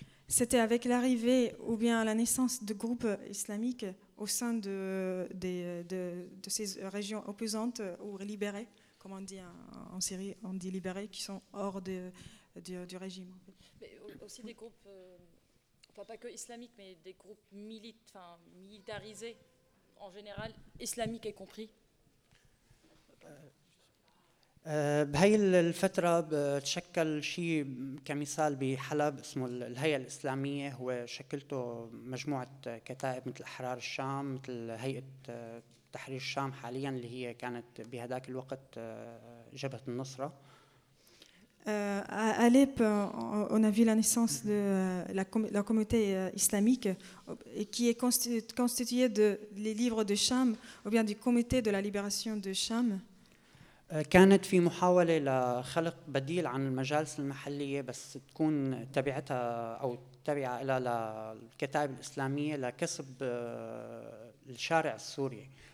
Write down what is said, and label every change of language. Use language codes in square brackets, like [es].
[fr] C'était avec l'arrivée ou bien la naissance de groupes islamiques au sein de ces régions opposantes ou libérées, comme on dit en Syrie, on dit libérées, qui sont hors du régime. Mais aussi des groupes, enfin pas que islamiques, mais des groupes militarisés en général, islamiques y compris. [ar] بهاي الفترة تشكل شيء كمثال بحلب اسمه الهيئة الإسلامية، هو شكلته مجموعة كتائب مثل أحرار الشام، مثل هيئة تحرير الشام حاليا اللي هي كانت بهذاك الوقت جبهة النصرة. [fr] À Alep, on a vu la naissance de la communauté islamique qui est constituée de les livres de Cham ou bien du comité de la libération de Cham. [ar] كانت في محاولة لخلق بديل عن المجالس المحلية بس تكون تبعتها أو تبع إلى الكتائب الإسلامية لكسب الشارع السوري.